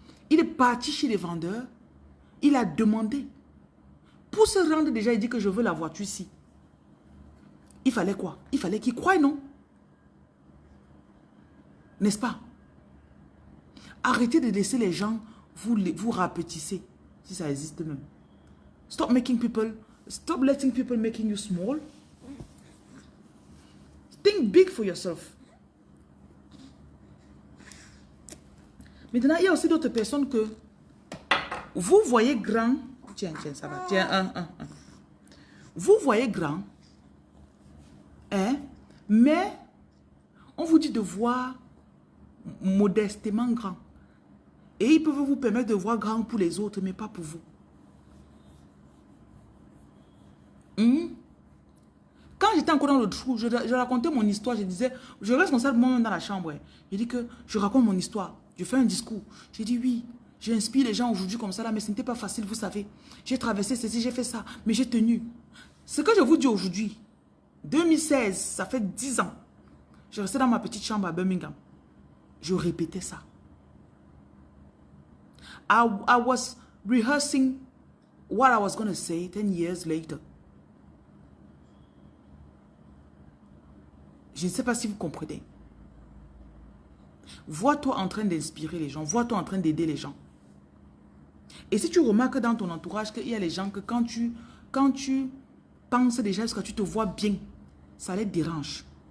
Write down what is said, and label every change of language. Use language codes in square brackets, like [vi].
[fr] Il est parti chez les vendeurs. Il a demandé. Pour se rendre déjà, il dit que je veux la voiture ici. Il fallait quoi? Il fallait qu'il croie, non? N'est-ce pas? Arrêtez de laisser les gens vous rapetisser. Si ça existe même. [en] Stop letting people making you small. Think big for yourself. [fr] Maintenant, il y a aussi d'autres personnes que vous voyez grand. Tiens, ça va. Tiens, un. Vous voyez grand. Hein? Mais on vous dit de voir modestement grand. Et ils peuvent vous permettre de voir grand pour les autres, mais pas pour vous. Quand j'étais encore dans le trou, je racontais mon histoire. Je disais, je reste comme ça moi-même dans la chambre. Je dis que je raconte mon histoire. Je fais un discours. J'ai dit oui, j'inspire les gens aujourd'hui comme ça là, mais ce n'était pas facile, vous savez. J'ai traversé ceci, j'ai fait ça, mais j'ai tenu. Ce que je vous dis aujourd'hui, 2016, ça fait 10 ans. Je restais dans ma petite chambre à Birmingham. Je répétais ça. [en] I was rehearsing what I was going to say 10 years later. [fr] Je ne sais pas si vous comprenez. Vois-toi en train d'inspirer les gens. Vois-toi en train d'aider les gens. Et si tu remarques dans ton entourage qu'il y a les gens que quand tu penses déjà jusqu'à tu te vois bien, ça les dérange.